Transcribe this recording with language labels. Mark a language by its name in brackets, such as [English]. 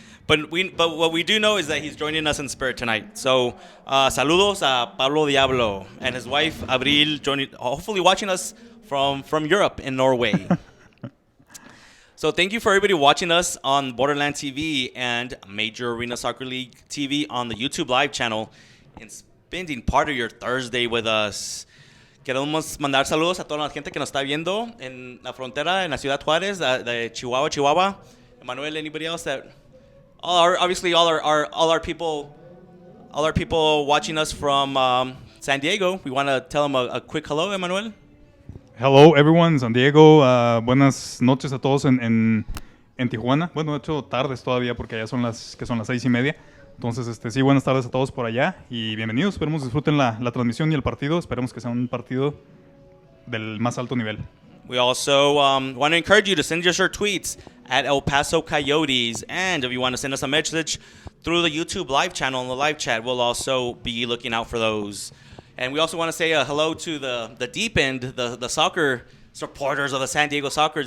[English] But what we do know is that he's joining us in spirit tonight. So [Spanish] saludos a [English] Pablo Diablo and his wife Abril, hopefully watching us from Europe in Norway. So thank you for everybody watching us on Borderland TV and Major Arena Soccer League TV on the YouTube Live channel and spending part of your Thursday with us. [Spanish] Queremos mandar saludos a toda la gente que nos está viendo en la frontera, en la Ciudad Juárez, de Chihuahua. [English] Emmanuel, anybody else that... all our people watching us from San Diego. We want to tell them a quick hello, Emmanuel. Hello, everyone, San Diego. [Spanish] Buenas noches a todos en Tijuana. Bueno, de hecho, tardes todavía porque ya son las 6:30. Entonces, sí, buenas tardes a todos por allá y bienvenidos. Esperemos disfruten la transmisión y el partido. Esperemos que sea un partido del más alto nivel. [English] We also want to encourage you to send us your tweets at El Paso Coyotes. And if you want to send us a message through the YouTube live channel in the live chat, we'll also be looking out for those. And we also want to say a hello to the deep end, the soccer supporters of the San Diego Sockers.